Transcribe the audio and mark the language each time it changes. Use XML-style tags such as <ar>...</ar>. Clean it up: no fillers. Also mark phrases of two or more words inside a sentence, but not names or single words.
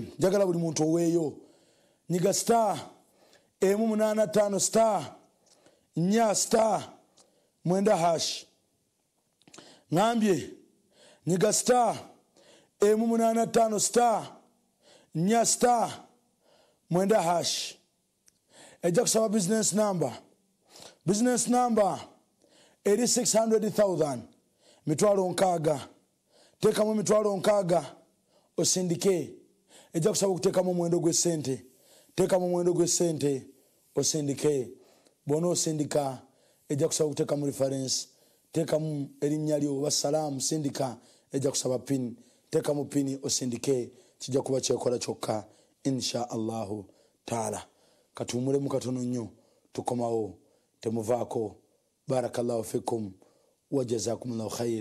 <lg>Njagala buli muntu oweeyo, nyiga star M85 star nya star mwenda hash. Ngambye nyiga star M85 star nya star mwenda hash. Ejja kusaba</lg> <en>business number. Business number</en> <lg>eri 600,000 mitwalo nkaaga teekamu emitwalo 6 osindike ejja kusaba okuteekamu omuwendo gw'essente. Teekamu omuwendo gw'essente osindike. Bw'ona osindika ejja kusaba okuteekamu reference. Teekamu erinnya lyo oba salaamu sindika ejja kusaba pin. Teekamu pini osindike kijja kuba kyekola kyokka</lg> <ar>إن شاء الله تعالى.</ar> <lg>Katuwumulemu katono nnyo tukomawo temuvaako.</lg> <ar>بارك الله فيكم وجزاكم الله خير.</ar>